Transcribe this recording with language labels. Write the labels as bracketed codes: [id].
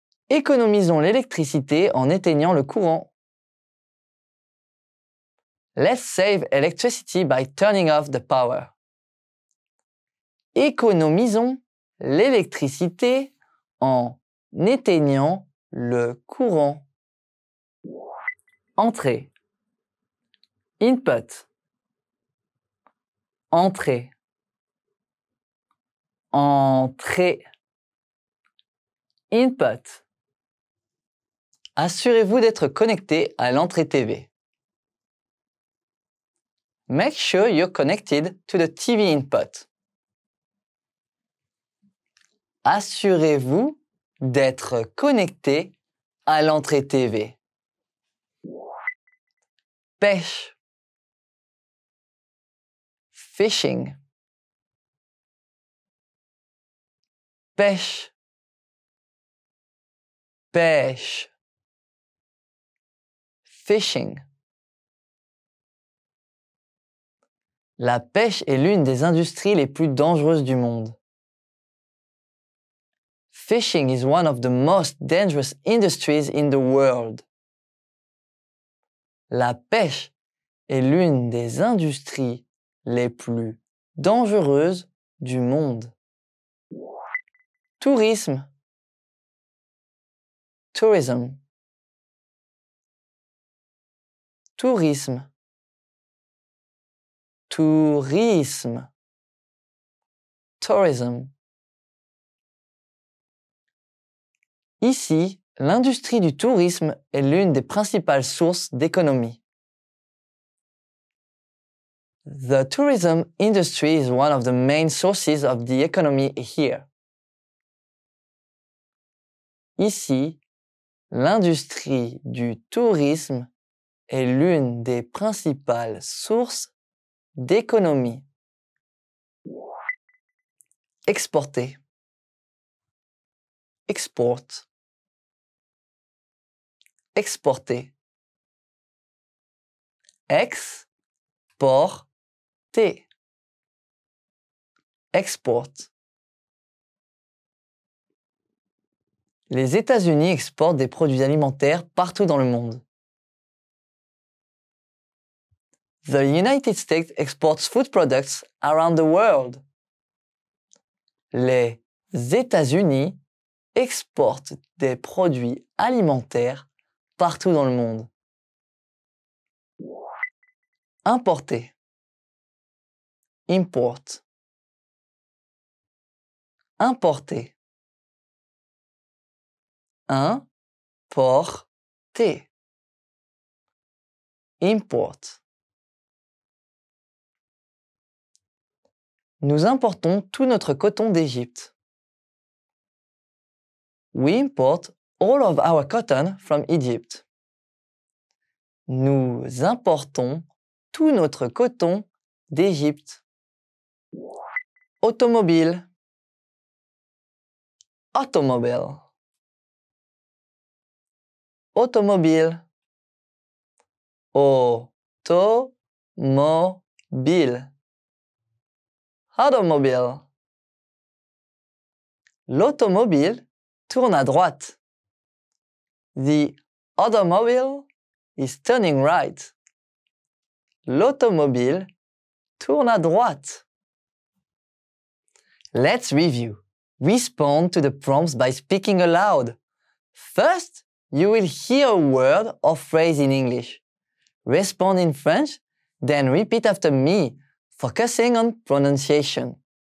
[fr] Économisons l'électricité en éteignant le courant. [en] Let's save electricity by turning off the power. [fr] Économisons l'électricité en éteignant le courant. Entrée. [en] Input. [fr] Entrée. Entrée. [en] Input. [fr] Assurez-vous d'être connecté à l'entrée TV. [en] Make sure you're connected to the TV input. [fr] Assurez-vous d'être connecté à l'entrée TV. Pêche. [en] Fishing. [fr] Pêche. Pêche. [en] Fishing. [fr] La pêche est l'une des industries les plus dangereuses du monde. [en] Fishing is one of the most dangerous industries in the world. [fr] La pêche est l'une des industries les plus dangereuses du monde. Tourisme. [en] Tourism. [fr] Tourisme. Tourisme. [en] Tourism. [fr] Ici, l'industrie du tourisme est l'une des principales sources d'économie. [en] The tourism industry is one of the main sources of the economy here. [fr] Ici, l'industrie du tourisme est l'une des principales sources d'économie. Exporter. [en] Export. [fr] Exporter. Exporter. [en] Export. [fr] Les États-Unis exportent des produits alimentaires partout dans le monde. [en] The United States exports food products around the world. [fr] Les États-Unis exportent des produits alimentaires partout dans le monde. Importer. [en] Import. [fr] Importer. Importer. [en] Import. [fr] Nous importons tout notre coton d'Égypte. [en] We import all of our cotton from Egypt. [fr] Nous importons tout notre coton d'Égypte. Automobile. Automobile. Automobile. Automobile. Automobile. L'automobile tourne à droite. [en] The automobile is turning right. [fr] L'automobile tourne à droite. [en] Let's review. Respond to the prompts by speaking aloud. First, you will hear a word or phrase in English. Respond in French, then repeat after me, focusing on pronunciation.